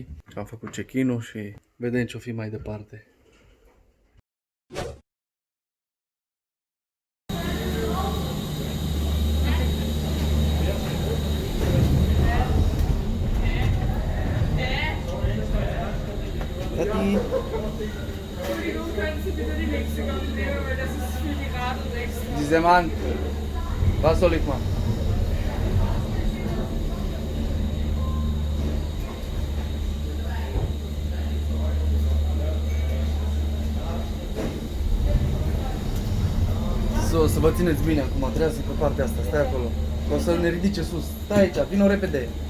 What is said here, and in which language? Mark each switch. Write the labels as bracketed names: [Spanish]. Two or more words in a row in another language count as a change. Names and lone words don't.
[Romanian] Am făcut check-in-ul și vedem ce o fi mai departe. Tati! [German] Entschuldigung, können Sie bitte die nächste Karte nehmen, weil das ist für die Radl extra. Diese Mann, was soll ich machen? [Romanian] Să vă țineți bine acum, trebuie să pe partea asta, stai acolo. O să ne ridice sus, stai aici, vino repede.